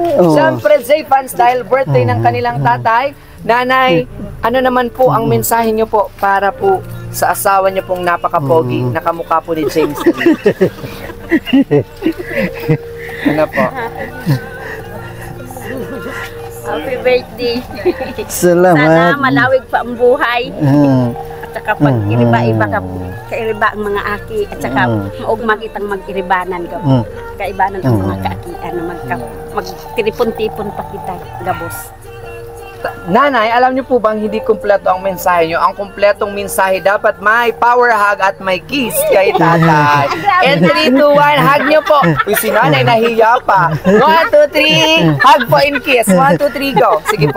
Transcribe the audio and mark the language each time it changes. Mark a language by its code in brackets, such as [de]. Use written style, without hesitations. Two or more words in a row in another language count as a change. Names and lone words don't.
[tl] Siyempre, J-Fans, dahil birthday ng kanilang tatay, nanay, ano naman po ang mensahe nyo po para po sa asawa nyo pong napaka-pogi, nakamukha po ni James. Ano po? [en] Happy birthday. [tl] Salamat. [bik] Sana malawig pa ang buhay. At saka pag iriba-iba ka, kairiba ang mga aki. At saka maugma kitang mag-iribanan ka. Kaibanan ang mga kaakian na magtiripon-tipon pa kita, gabos. [tl] Nanay, alam niyo po bang hindi kumpleto ang mensahe niyo? Ang kumpletong mensahe dapat may [en] power hug [tl] at may kiss kay tatay. And 3, 2, 1, hug niyo po. Uy, si nanay nahiya pa. 1, 2, 3, hug po and kiss. 1, 2, 3, go. Sige po.